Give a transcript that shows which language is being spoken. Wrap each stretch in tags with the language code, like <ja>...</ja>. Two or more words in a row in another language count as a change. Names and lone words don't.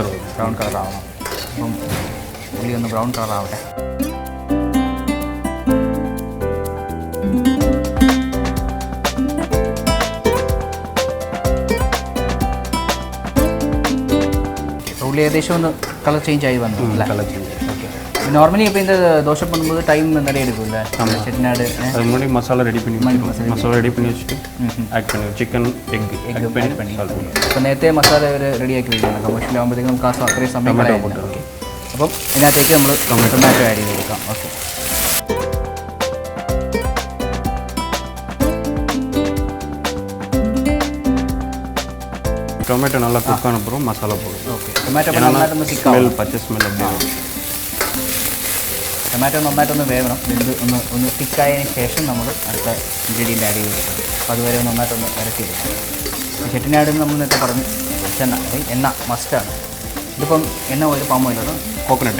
<ml>ആവണം. അപ്പം ഉള്ളി ഒന്ന്</ml> <en>brown colour</en> <ml>ആവട്ടെ. ഉള്ളി ഏകദേശം ഒന്ന്</ml> <en>colour change</en> <ml>ആയി വന്നു അല്ലേ?</ml> <en>colour change.</en> <ml>ഓക്കെ, നോർമലി ഇപ്പോൾ</ml> <ta>இந்த தோசை பண்ணும்போது டைம் நிறைய எடுக்கும்ல செட்டிநாடு? அது முன்னாடி மசாலா ரெடி பண்ணி வச்சுட்டு ஆட் பண்ணி</ta> <en>chicken egg</en> <ta>பண்ணி</ta> <ml>അപ്പോൾ നേരത്തെ മസാല റെഡിയാക്കി വയ്ക്കണം. കമേഴ്ഷ്യൽ ആകുമ്പോഴത്തേക്കും നമുക്ക് അത്രയും സമയം കളയാം. ഓക്കെ, അപ്പം ഇതിനകത്തേക്ക് നമ്മൾ ടൊമാറ്റോ ആഡ് ചെയ്ത് കൊടുക്കാം. ഓക്കെ,</ml> <ta>டொமேட்டோ நல்லா குக் ஆன அப்புறம் மசாலா போடும்.</ta> <ml>ഓക്കെ, ടൊമാറ്റോ</ml> <ta>ஸ்மெல் பச்சை ஸ்மெல் அப்படியே</ta> <ml>ടൊമാറ്റോ നന്നായിട്ടൊന്ന് വേവണം. ഒന്ന് തിക്കായതിന് ശേഷം നമ്മൾ അടുത്ത ഇൻഗ്രീഡിയൻ്റ് ആഡ് ചെയ്ത് കൊടുക്കണം. അപ്പോൾ അതുവരെ നന്നായിട്ടൊന്ന് ഇറക്കിയെടുക്കാം. ചെട്ടിനാട് നമ്മൾ നേരത്തെ പറഞ്ഞു എണ്ണ മസ്റ്റാണ്. ഇതിപ്പം എണ്ണ ഓയിൽ,</ml> <en>palm oil,</en> <ml>അതോ കോക്കനട്ട്</ml>